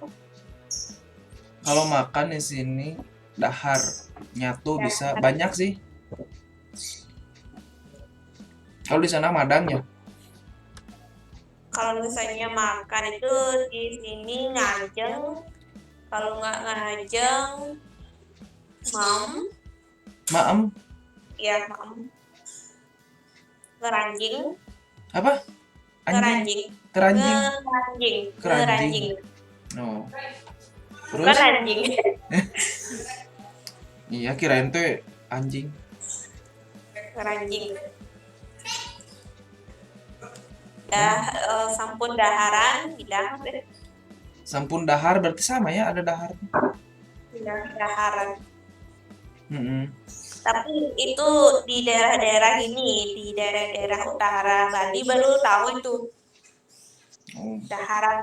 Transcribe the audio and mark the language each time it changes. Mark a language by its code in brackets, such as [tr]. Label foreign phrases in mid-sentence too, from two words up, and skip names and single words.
[id] Kalau makan di sini dahar nyatu Ya, bisa banyak sih. Kalau di sana Madang ya. kalau misalnya makan itu di sini ngajeng, kalau nggak ngajeng, mam, Maem ya mam, ngeranjing, apa? Anjing, ngeranjing, keranjing, ngeranjing, keranjing. ngeranjing, Oh. bukan Terus? anjing. Iya kirain tuh anjing. [ban] Ngeranjing. Dah sampun daharan, [id] bilang deh, [ban] Sampun dahar [id] berarti sama ya ada dahar. bilang daharan. Mm-mm. Tapi itu di daerah-daerah ini, di daerah-daerah utara Bali baru tahu itu Oh, daharan.